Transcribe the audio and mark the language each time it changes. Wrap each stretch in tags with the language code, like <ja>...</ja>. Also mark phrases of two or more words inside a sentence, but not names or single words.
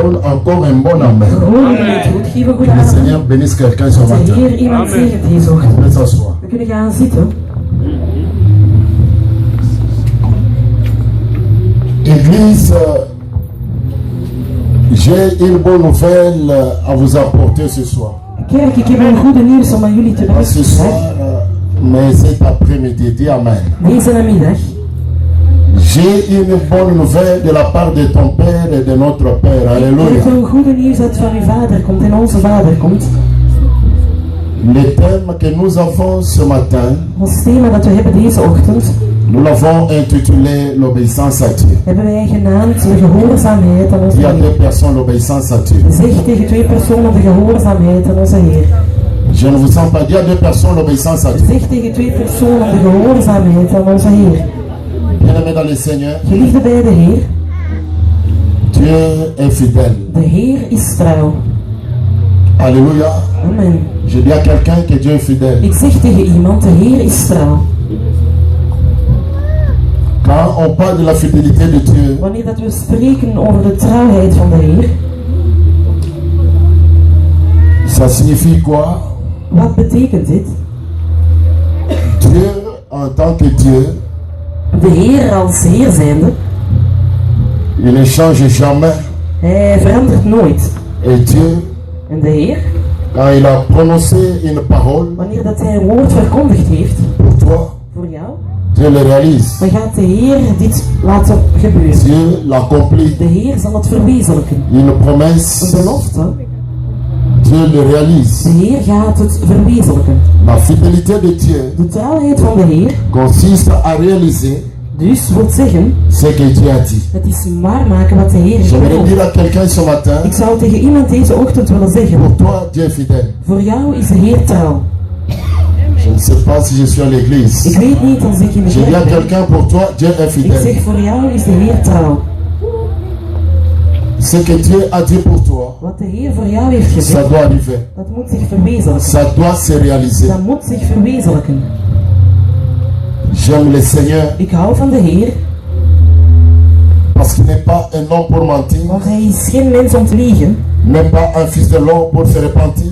<fr>Donne encore un bon amen. Que le Seigneur bénisse quelqu'un ce matin. Vous pouvez s'asseoir. Église, j'ai une bonne nouvelle à vous apporter ce soir.</fr> <nl>Kerk, ik heb een goede nieuws om aan jullie te brengen.</nl> <fr>Ce soir, mais cet après-midi, dis amen.</fr> <nl>Deze namiddag</nl> <fr>J'ai une bonne nouvelle de la part de ton Père et de notre Père.</fr> <nl>heb</nl> <fr>Alléluia.</fr> <nl>ik een goede nieuws dat van uw vader komt en onze vader komt.</nl> <fr>Le thème que nous avons ce matin,</fr> <nl>Ons thema dat we hebben deze ochtend,</nl> <fr>nous l'avons intitulé l'obéissance à Dieu.</fr> <nl>hebben wij genaamd de gehoorzaamheid aan onze</nl> <fr>Il y a deux</fr> <nl>Heer.</nl> <fr>personnes, l'obéissance à Dieu.</fr> <nl>Zeg tegen twee personen de gehoorzaamheid aan onze Heer.</nl> <fr>Je ne vous sens pas dire deux personnes, l'obéissance à Dieu.</fr> <nl>Zeg tegen twee personen de gehoorzaamheid aan onze Heer.</nl> <fr>Bien-aimés dans le Seigneur,</fr> <nl>Geliefde bij de Heer,</nl> <fr>Dieu est fidèle.</fr> <nl>de Heer is trouw.</nl> <fr>Alléluia. Amen. Je dis à quelqu'un que Dieu est fidèle.</fr> <nl>Ik zeg tegen iemand, de Heer is trouw.</nl> <fr>Quand on parle de la fidélité de Dieu,</fr> <nl>Wanneer dat we spreken over de trouwheid van de Heer,</nl> <fr>ça signifie quoi?</fr> <nl>wat betekent dit?</nl> <fr>Dieu en tant que Dieu,</fr> <nl>De Heer als Heer zijnde,</nl> <fr>il ne change jamais.</fr> <nl>Hij verandert nooit.</nl> <fr>Et Dieu,</fr> <nl>En de Heer,</nl> <fr>quand il a prononcé une parole</fr> <nl>wanneer dat Hij een woord verkondigd heeft</nl> <fr>pour toi,</fr> <nl>voor jou,</nl> <fr>Dieu le réalise.</fr> <nl>dan gaat de Heer dit laten gebeuren.</nl> <fr>Dieu l'accomplit.</fr> <nl>De Heer zal het verwezenlijken.</nl> <fr>Une</fr> <nl>Een</nl> <fr>promesse,</fr> <nl>belofte,</nl> <fr>Dieu le</fr> <nl>de</nl> <fr>réalise.</fr> <nl>Heer gaat het verwezenlijken.</nl> <fr>La fidélité de Dieu</fr> <nl>De trouwheid van de Heer,</nl> <fr>consiste à réaliser</fr> <nl>dus wil zeggen,</nl> <fr>ce que Dieu a dit.</fr> <nl>het is waarmaken wat de Heer</nl> <fr>J'aimerais</fr> <nl>gelooft.</nl> <fr>dire à quelqu'un ce matin,</fr> <nl>Ik zou tegen iemand deze ochtend willen zeggen,</nl> <fr>pour toi, Dieu est fidèle.</fr> <nl>voor jou is de Heer trouw.</nl> <fr>Je ne sais pas si je suis à l'église.</fr> <nl>Ik weet niet als ik in de</nl> <fr>Je dis à</fr> <nl>kerk ben.</nl> <fr>quelqu'un, pour toi, Dieu est</fr> <nl>Ik</nl> <fr>fidèle.</fr> <nl>zeg, voor jou is de Heer trouw.</nl> <fr>Ce que Dieu a dit pour toi,</fr> <nl>Wat de Heer voor jou heeft</nl> <fr>ça</fr> <nl>gezegd,</nl> <fr>doit arriver.</fr> <nl>dat moet zich verwezenlijken.</nl> <fr>Ça doit se réaliser.</fr> <nl>Dat moet zich verwezenlijken.</nl> <fr>J'aime le Seigneur</fr> <nl>Ik hou van de Heer,</nl> <fr>parce qu'il n'est pas un homme pour mentir,</fr> <nl>want Hij is geen mens om te liegen</nl> <fr>n'est pas un fils de l'homme pour se repentir.</fr>